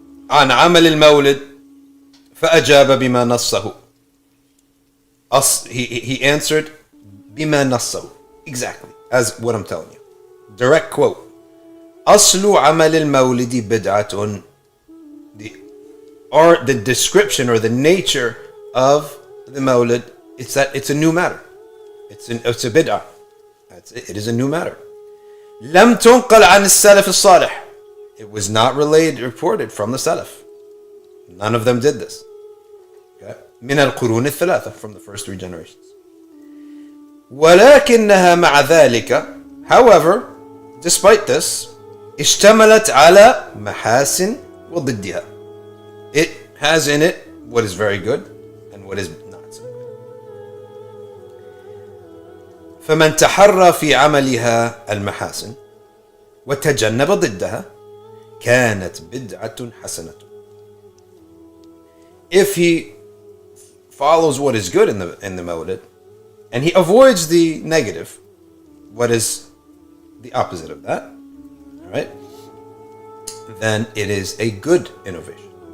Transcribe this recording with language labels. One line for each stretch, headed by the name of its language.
Arabic: عن عمل المولد فأجاب بما نصه.
English: He answered
Arabic: بما نصه.
English: Exactly, as what I'm telling you. Direct quote.
Arabic: أصل عمل المولد بدعة.
English: The description or the nature of the Mawlid, it's that it's a new matter. It's a bid'ah. It is a new matter.
Arabic: لم تنقل عن السلف الصالح.
English: It was not reported from the Salaf. None of them did this. Okay?
Arabic: من القرون الثلاثة,
English: from the first 3 generations.
Arabic: ولكنها مع ذلك,
English: however, despite this,
Arabic: اشتملت على محاسن وضدها.
English: It has in it what is very good and what is not so good.
Arabic: فمن تحرى في عملها المحاسن وتجنب ضدها كانت بدعة حسنة.
English: If he follows what is good in the Mawlid and he avoids the negative, what is the opposite of that, all right, then it is a good innovation.